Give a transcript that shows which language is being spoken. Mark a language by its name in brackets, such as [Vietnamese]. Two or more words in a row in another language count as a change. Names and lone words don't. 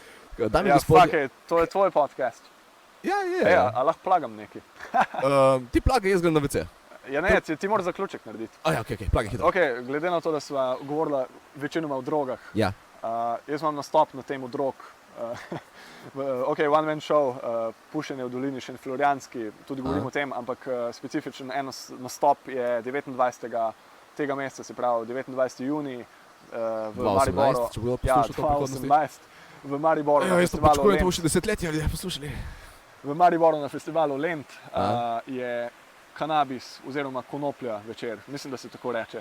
[Slovenian] To je tvoj podcast. Ja. A lahko plagam nekaj? Ti plagaj, jaz grem na WC. Ja ne, ti moraš zaključek narediti. Ok, plagaj hitro. Glede na to, da sva govorila večinoma o drogah, jaz imam nastop na temu drog. [English] One man show, [Slovenian] pušenje v dolini Šentflorjanski, tudi govorim o tem, ampak specifičen nastop je 29. tega meseca, se pravi 29. junij v Mariboru. 2018, v Mariboru na festivalu Lent. To bo še desetletje, ali poslušali. V Mariboru na festivalu Lent je kanabis oziroma konoplja večer, mislim, da se tako reče.